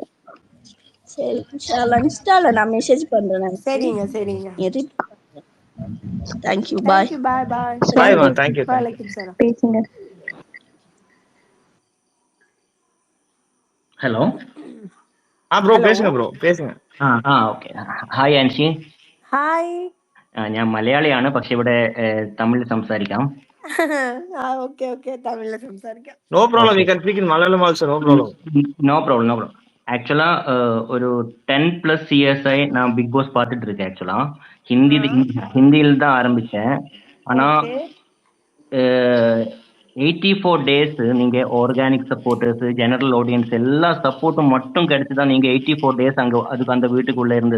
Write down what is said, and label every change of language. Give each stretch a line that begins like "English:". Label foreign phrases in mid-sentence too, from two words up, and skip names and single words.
Tamil: சரி இன்ஸ்டால நான் மெசேஜ் பண்றேன். சரிங்க சரிங்க.
English: Thank you bye. Thank you bye bye. Bye ma. Thank you.
Arabic: وعليكم السلام.
Tamil: பேசுங்க. ഹലോ ப்ரோ பேசுங்க ப்ரோ பேசுங்க.
English: Okay. Hi ആൻഷി. ഹായ്.
Malayalam: ഞാൻ മലയാളിയാണ്, പക്ഷെ ഇവിടെ തമിഴ് സംസാരിക്കാം. ഓക്കെ ഓക്കെ തമിഴിൽ സംസാരിക്കാം.
English: No problem. We can speak in Malayalam also. No problem. No problem.
Tamil: ஆக்சுவலா ஒரு 10+ இயர்ஸாയി நான் பிக் பாஸ் பார்த்துட்டு இருக்கேன். ஆக்சுவலா ஹிந்தியில் தான் ஆரம்பிச்சேன். ஆனா 84 டேஸ் நீங்க
English: organic supporters, general audience
Tamil: எல்லா சப்போர்ட்டும் மட்டும் கிடைச்சுதான் நீங்க 84 டேஸ் அதுக்கு அந்த வீட்டுக்குள்ள இருந்தது.